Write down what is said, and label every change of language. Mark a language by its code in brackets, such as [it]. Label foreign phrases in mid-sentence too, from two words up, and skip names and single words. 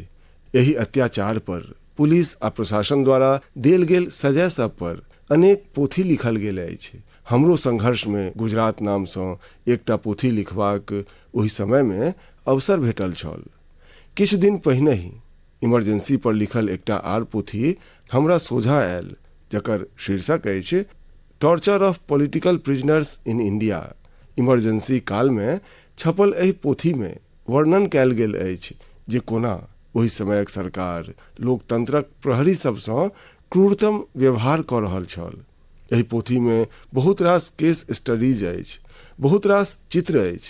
[mai] एहि अत्याचार पर पुलिस आ प्रशासन द्वारा देल गेल सजा सब पर अनेक पोथी लिखल गेल अछि। हमरो संघर्ष में गुजरात नाम सँ एकटा पोथी लिखबाक ओहि समय में अवसर भेटल छल। किछु दिन पहिने ही इमरजेंसी पर लिखल एकटा आर पोथी हमरा सोझा आयल, जकर शीर्षक अछि टॉर्चर ऑफ पॉलिटिकल प्रिजनर्स इन इंडिया। इमरजेंसी काल में छपल एहि पोथी में वर्णन कयल गेल अछि जे कोना ओहि समयक सरकार लोकतंत्रक प्रहरी सब सँ क्रूरतम व्यवहार कऽ रहल छल। एहि पोथी में बहुत रास [en] case studies [mai] अछि, बहुत रास चित्र अछि।